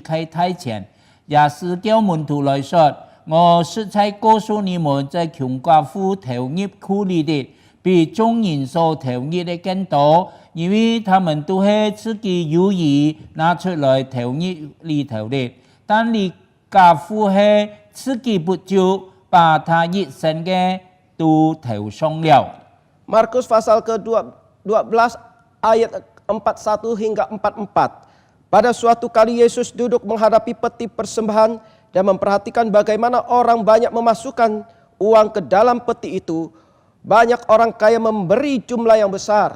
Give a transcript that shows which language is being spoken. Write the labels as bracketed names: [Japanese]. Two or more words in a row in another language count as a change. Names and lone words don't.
[Cantonese] 塊大錢，也是叫門徒來說，我實在告訴你們，在窮寡婦投入庫裡的，比眾人所投入的更多，因為他們都係自己有意拿出來投入裡頭的，但你寡婦係自己不久，把他一生嘅都投上了。 [Indonesian] Markus pasal ke-12 ayat 41 hingga 44. Pada suatu kali Yesus duduk menghadapi peti persembahan dan memperhatikan bagaimana orang banyak memasukkan uang ke dalam peti itu. Banyak orang kaya memberi jumlah yang besar.